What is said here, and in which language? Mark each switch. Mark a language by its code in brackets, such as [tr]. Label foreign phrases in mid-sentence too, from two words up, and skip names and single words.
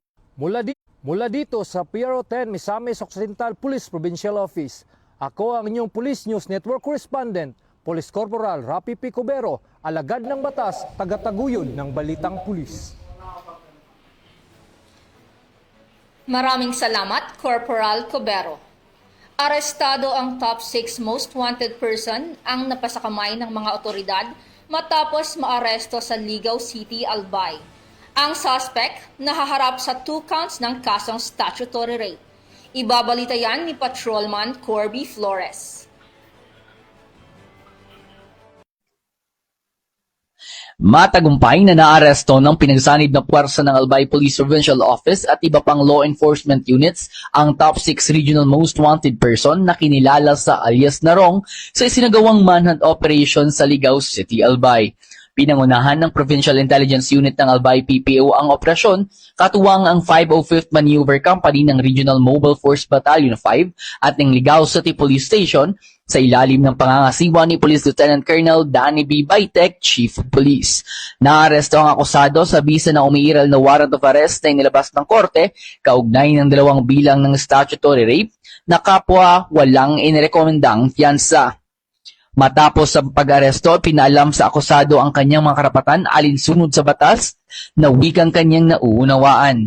[tl] Mula dito sa PRO 10 Misamis Occidental Police Provincial Office, ako ang inyong Police News Network Correspondent, Police Corporal Rapi P. Cubero, alagad ng batas, tagataguyod ng Balitang Pulis. Maraming salamat, Corporal Cubero. Arestado ang top 6 [en] most wanted person [tl] ang napasakamay ng mga otoridad matapos maaresto sa Ligaw City, Albay. Ang suspect nahaharap sa 2 counts ng kasong [en] statutory rape. [tl] Ibabalita yan ni Patrolman Corby Flores. Matagumpay na naaresto ng pinagsanib na puwersa ng Albay Police Provincial Office at iba pang [en] law enforcement units [tl] ang top 6 [en] regional most wanted person [tl] na kinilala sa alias Narong sa isinagawang [en] manhunt operation [tl] sa Ligaw City, Albay. Pinangunahan ng Provincial Intelligence Unit ng Albay PPO ang operasyon, katuwang ang 505th Maneuver Company ng Regional Mobile Force Battalion 5 at ng Ligaw City Police Station sa ilalim ng pangangasiwa ni Police Lieutenant Colonel Danny B. Baitek, [en] Chief of Police. [tl] Naaresto ang akusado sa bisa na umiiral na [en] warrant of arrest [tl] na inilabas ng korte kaugnay ng 2 bilang ng [en] statutory rape [tl] na kapwa walang inirekomendang fiansa. Matapos ang pag-aresto, pinaalam sa akusado ang kanyang mga karapatan alinsunod sa batas na wikang kanyang nauunawaan.